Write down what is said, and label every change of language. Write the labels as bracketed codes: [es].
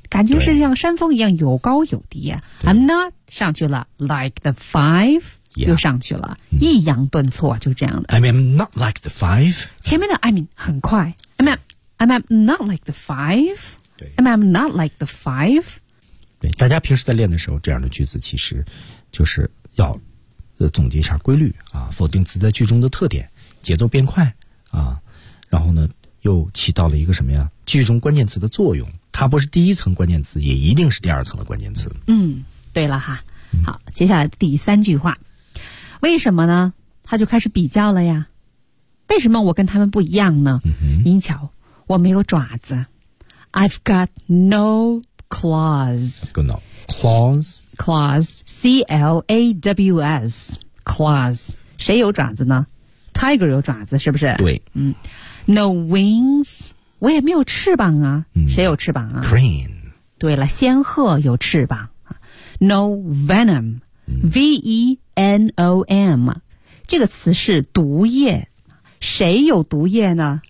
[zh] 感觉是像山峰一样有高有低啊。 [en] I'm not [zh] 上去了 [en] ，like the five。 Yeah, [zh] 又上去了、嗯、抑扬顿挫就这样的 [en] I mean I'm not like the five [zh] 前面的 [en] I mean [zh] 很快 [en] I mean I'm not like the five I mean I'm not like the five [zh] 对大家平时在练的时候这样的句子其实就是要总结一下规律啊，否定词在句中的特点节奏变快啊，然后呢又起到了一个什么呀句中关键词的作用它不是第一层关键词也一定是第二层的关键词嗯对了哈好接下来第三句话为什么呢他就开始比较了呀为什么我跟他们不一样呢、嗯、您瞧我没有爪子 [en] I've got no claws claws [zh] claws C-L-A-W-S claws 谁有爪子呢 Tiger 有爪子是不是对、嗯、 [en] No wings [zh] 我也没有翅膀啊、嗯、谁有翅膀啊 [en] Green [zh] 对了仙鹤有翅膀 [en] No venom [zh] V-E-N-O-M 这个词是毒液谁有毒液呢